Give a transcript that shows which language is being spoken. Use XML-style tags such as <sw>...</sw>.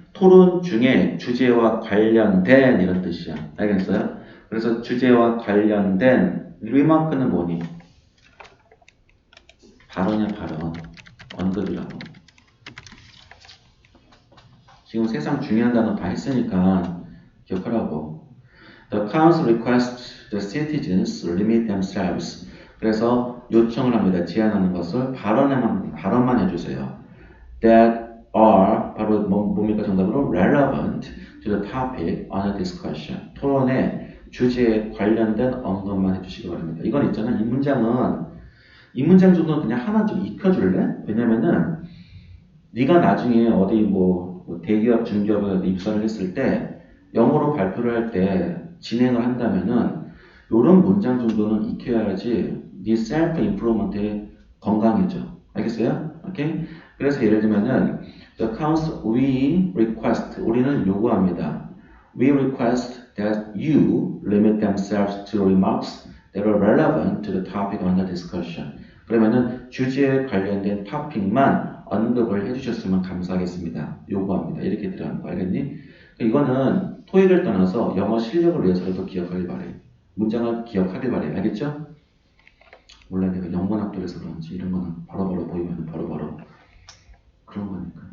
<ko>토론 중에 주제와 관련된 이런 뜻이야. 알겠어요? 그래서 주제와 관련된 리마크는 뭐니? 발언이야, 발언. 언급이라고. 지금 세상 중요한 단어 다 했으니까 기억하라고.</ko> <en>The council requests the citizens limit themselves.</en> <ko>그래서 요청을 합니다. 제안하는 것을 발언만 해주세요.</ko> <en>That are</en> <ko>바로 뭡니까 정답으로</ko> <en>relevant to the topic under discussion.</en> <ko>토론의 주제에 관련된 언급만 해주시기 바랍니다. 이건 있잖아. 이 문장 정도는 그냥 하나 좀 익혀줄래? 왜냐면은 네가 나중에 어디 뭐 대기업, 중기업에 입사를 했을 때 영어로 발표를 할 때 진행을 한다면은 이런 문장 정도는 익혀야지 네 셀프 임프루먼트에 건강해져. 알겠어요? 오케이? 그래서 예를 들면은</ko> <en>the council we request</en> <ko>우리는 요구합니다.</ko> <en>We request that you limit themselves to remarks that are relevant to the topic under discussion.</en> <ko>그러면은 주제에 관련된 토픽만 언급을 해주셨으면 감사하겠습니다. 요구합니다. 이렇게 들어가는 거 알겠니? 이거는 토익을 떠나서 영어 실력을 위해서라도 기억하길 바래. 문장을 기억하길 바래. 알겠죠? 몰라 내가 영문학도에서 그런지 이런 거는 바로바로 보이면 바로바로 그런 거니까.</ko>